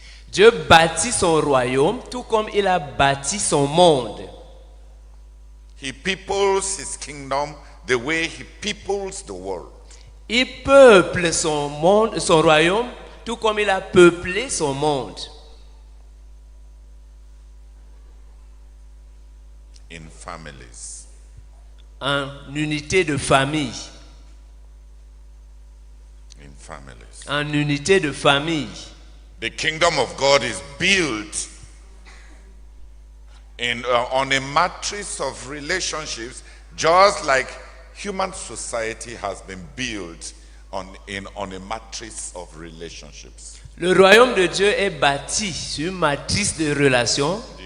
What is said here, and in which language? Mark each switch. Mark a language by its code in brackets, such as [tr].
[fr] Dieu bâtit son royaume tout comme il a bâti son monde. [en] He peoples his kingdom the way he peoples the world. [fr] Il peuple son monde, son royaume tout comme il a peuplé son monde. [en] In families. [fr] En unité de famille. [en] In families. [fr] En unité de famille. [en] The kingdom of God is built on a matrix of relationships, just like human society has been built on a matrix of relationships. [fr] Le royaume de Dieu est bâti sur une matrice de relations.